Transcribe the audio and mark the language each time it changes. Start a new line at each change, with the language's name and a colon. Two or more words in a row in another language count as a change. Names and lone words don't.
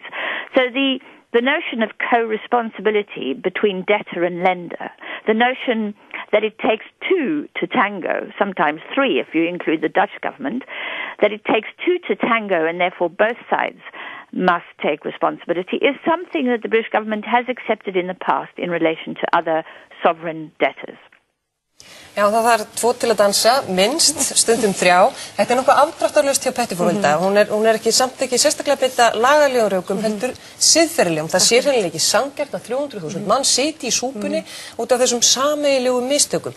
English: So the notion of co-responsibility between debtor and lender, the notion that it takes two to tango, sometimes three if you include the Dutch government, that it takes two to tango and therefore both sides must take responsibility, is something that the British government has accepted in the past in relation to other sovereign debtors.
Icelandic: Já, það þarf 2 til að dansa, minnst, stundum 3. Þetta nokkuð afdráttarlaust hjá Pettiford Hulda. Hún ekki samt ekki sérstaklega beita lagalegum rökum, heldur siðferðilegum. Það sér henni ekki sanngjarnt að 300.000 mann siti í súpunni út af þessum sameiginlegu mistökum.